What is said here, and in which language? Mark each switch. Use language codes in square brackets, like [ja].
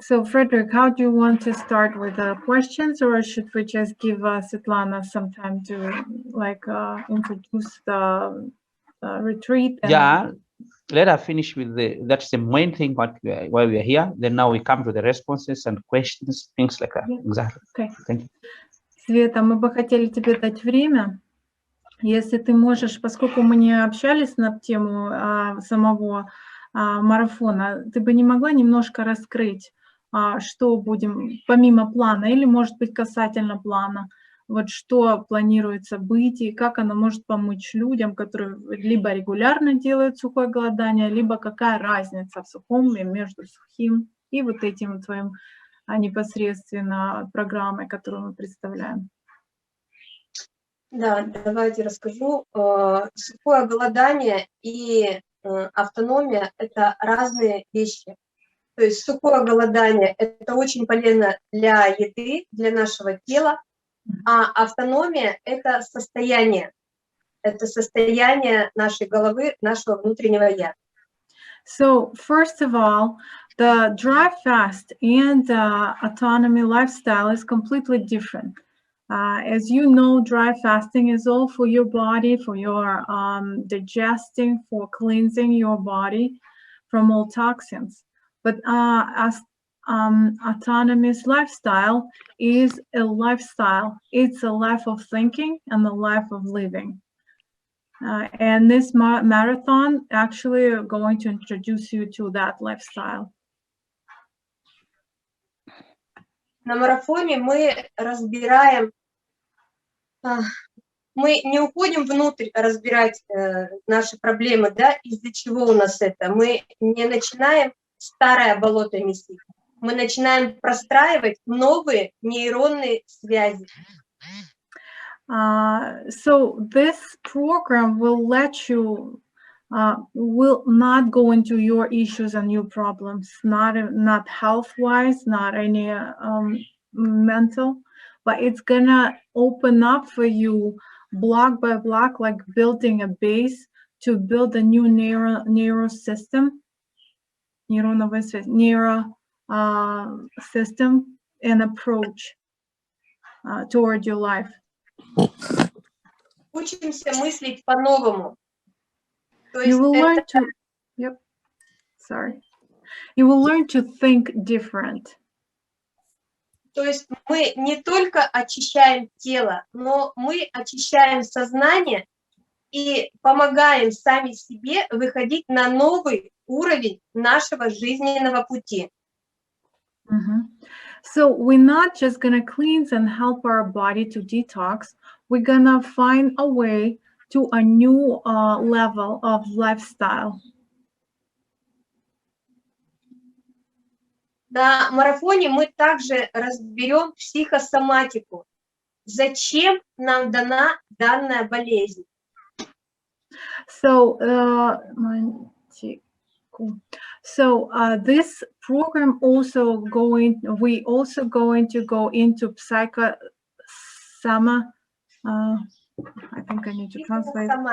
[en] So, Fredrick, how do you want to start with the questions, or should we just give Svetlana some time to introduce the retreat? Yeah, let us finish with that's the main thing why we are here. Then now we come to the responses and questions, things like that. Yeah. Exactly. Okay. Thank you. [ru] Света, мы бы хотели тебе дать время. Если ты можешь, поскольку мы не общались на тему самого марафона, ты бы не могла немножко раскрыть, что будем, помимо плана, или, может быть, касательно плана, вот что планируется быть и как оно может помочь людям, которые либо регулярно делают сухое голодание, либо какая разница в сухом и между сухим и вот этим твоим непосредственно программой, которую мы представляем. Да, давайте расскажу. Сухое голодание и автономия – это разные вещи. То есть сухое голодание – это очень полезно для еды, для нашего тела, а автономия – это состояние нашей головы, нашего внутреннего «я». [en] So, first of all, the dry fast and autonomy lifestyle is completely different. As you know, dry fasting is all for your body, for your digesting, for cleansing your body from all toxins. But autonomous lifestyle is a lifestyle. It's a life of thinking and a life of living. And this marathon actually are going to introduce you to that lifestyle. [ru] На марафоне мы разбираем, мы не уходим внутрь разбирать наши проблемы, да, из-за чего у нас это. Мы не начинаем старое болото месить, мы начинаем простраивать новые нейронные связи. [en] So this program will let you, will not go into your issues and your problems, not health-wise, not any mental, but it's gonna open up for you block by block, like building a base to build a new neural system, system and approach toward your life. [ru] Учимся мыслить по-новому. [en] You will learn to, You will learn to think different. [ru] То есть мы не только очищаем тело, но мы очищаем сознание и помогаем сами себе выходить на новый уровень нашего жизненного пути. [en] So we're not just going to cleanse and help our body to detox. We're going to find a way to a new level of lifestyle. [ru] На марафоне мы также разберем психосоматику. Зачем нам дана данная болезнь? [en] So, this program we also going to go into I think I need to translate.